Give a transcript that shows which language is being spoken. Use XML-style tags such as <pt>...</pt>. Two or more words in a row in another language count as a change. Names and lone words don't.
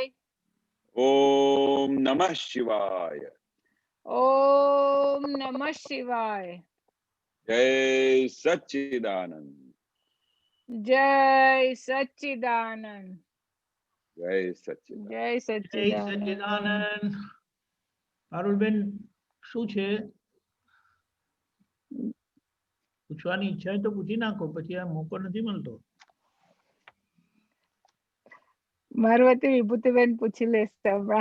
<sa>ओम नमः शिवाय। ओम नमः शिवाय। जय सच्चिदानंद। जय सच्चिदानंद। जय सच्चिदानंद। जय जय सच्चिदानंद।</sa> <gu>સચ્ચિદાનંદ. પારુલબેન શું છે? પૂછવાની ઈચ્છા હોય તો પૂછી નાખો, પછી આ મોકો નથી મળતો. મારવતી વિભૂતિબેન પૂછી લેશ તો હમણાં.</gu>